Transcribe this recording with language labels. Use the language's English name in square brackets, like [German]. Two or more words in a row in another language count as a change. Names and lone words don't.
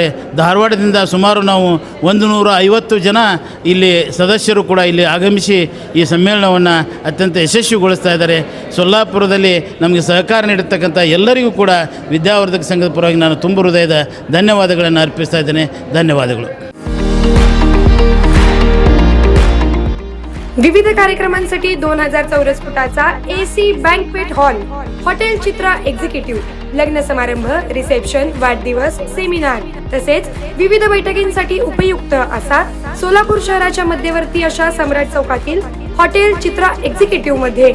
[Kannada] ಧಾರವಾಡದಿಂದ ಸುಮಾರು ನಾವು 150 ಜನ ಇಲ್ಲಿ ಸದಸ್ಯರು ಕೂಡ ಇಲ್ಲಿ ಆಗಮಿಸಿ ಈ ಸಮ್ಮೇಳನವನ್ನು ಅತ್ಯಂತ ಯಶಸ್ವಿಗೊಳಿಸ್ತಾ ಇದ್ದಾರೆ. ಸೊಲ್ಲಾಪುರದಲ್ಲಿ ನಮಗೆ ಸಹಕಾರ ನೀಡಿರ್ತಕ್ಕಂಥ ಎಲ್ಲರಿಗೂ ಕೂಡ ವಿದ್ಯಾವರ್ಧಕ ಸಂಘದ ಪರವಾಗಿ ನಾನು ತುಂಬ ಹೃದಯದ ಧನ್ಯವಾದಗಳನ್ನು ಅರ್ಪಿಸ್ತಾ ಇದ್ದೇನೆ. ಧನ್ಯವಾದಗಳು. [Marathi] विविध कार्यक्रमांसाठी 2000 चौरस फुटाचा [English] AC banquet hall, [Marathi] हॉटेल चित्रा एक्झिक्युटिव्ह, लग्न समारंभ, रिसेप्शन, वाढदिवस, सेमिनार तसेच विविध बैठकींसाठी उपयुक्त असा सोलापूर शहराच्या मध्यवर्ती अशा सम्राट चौकातील हॉटेल चित्रा एक्झिक्युटिव्ह मध्ये.